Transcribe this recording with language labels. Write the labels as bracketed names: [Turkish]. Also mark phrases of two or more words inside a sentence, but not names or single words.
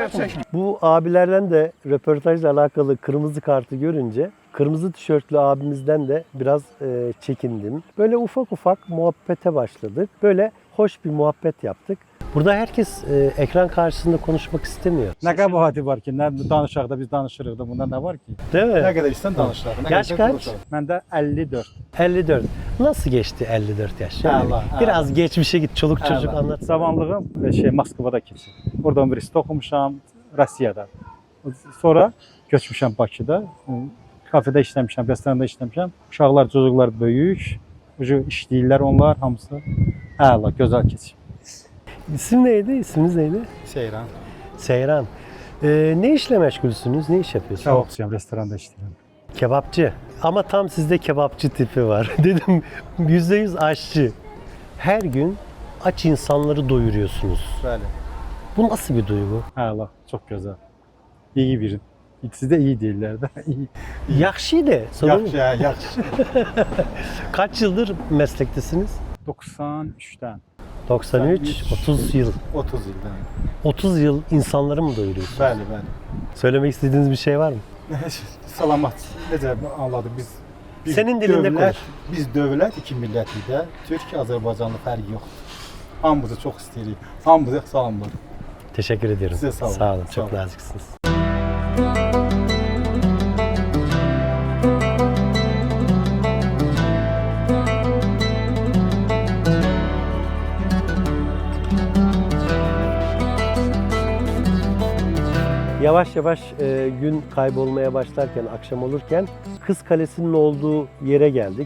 [Turkish] yasak mı? çekme. Bu abilerden de röportajla alakalı kırmızı kartı görünce kırmızı tişörtlü abimizden de biraz çekindim. Böyle ufak ufak muhabbete başladık. Böyle hoş bir muhabbet yaptık. Burada herkes ekran karşısında konuşmak istemiyor. [Azerbaijani] Nə qəbahəti var ki, nə danışaq da biz danışırıq da, bunda nə var ki? [Turkish] Değil mi? [Azerbaijani] Nə qədər istən danışırıq. nə [Turkish] Yaş [Azerbaijani] qədər [Turkish] kaç? [Azerbaijani] konuşaq. Məndə 54. [Turkish] 54. Nasıl geçti 54 yaş? Yani Allah, biraz geçmişe git, çoluk çocuk [Azerbaijani] Əla. [Turkish] anlat. [Azerbaijani] Cavanlığım Moskvada keçib. Orada universitet oxumuşam, Rusiyada. Sonra köçmüşəm Bakıda. Kafedə işləmişəm, restoranında işləmişəm. Uşaqlar, çocuklar böyük. Ucu işləyirlər onlar hamısı. Əla, gözəl keçib. [Turkish] İsim neydi? İsminiz neydi? Seyran. Seyran. Ne işle meşgulsünüz? Ne iş yapıyorsunuz? [Azerbaijani] Kebabçıyam, restoranda işləyirəm. [Turkish] Kebapçı. Ama tam sizde kebapçı tipi var. Dedim %100 aşçı. Her gün aç insanları doyuruyorsunuz. [Azerbaijani] Bəli. [Turkish] Bu nasıl bir duygu? [Azerbaijani] Əla, çox gözəl. [Turkish] İyi biri. [Azerbaijani] İkisi de iyi deyirlər də. [Turkish] İyi. [Azerbaijani] Yaxşı de. sorun Yaxşı, [Turkish] yok. [Azerbaijani] yaxşı. [Turkish] Kaç yıldır meslektesiniz? [Azerbaijani] 93'dən. [Turkish] 93, 30 yıl. [Azerbaijani] 30 ildən. [Turkish] 30 yıl insanları mı doyuruyorsunuz? [Azerbaijani] Bəli, bəli. [Turkish] Söylemek istediğiniz bir şey var mı? [Azerbaijani] Salamat. Necə anladıq biz [Turkish] Senin dilinde konuş. [Azerbaijani] Biz dövlət iki millətik də. Türk, Azərbaycanlı fərqi yoxdur. Hamımızı çox istəyirik. Hamımızı salamlar. [Turkish] Teşekkür ediyorum. [Azerbaijani] Size sağ olun. Sağ olun. Sağ [Turkish] Çok [Azerbaijani] olun. [Turkish] naziksiniz. Yavaş yavaş gün kaybolmaya başlarken, akşam olurken Kız Kalesi'nin olduğu yere geldik.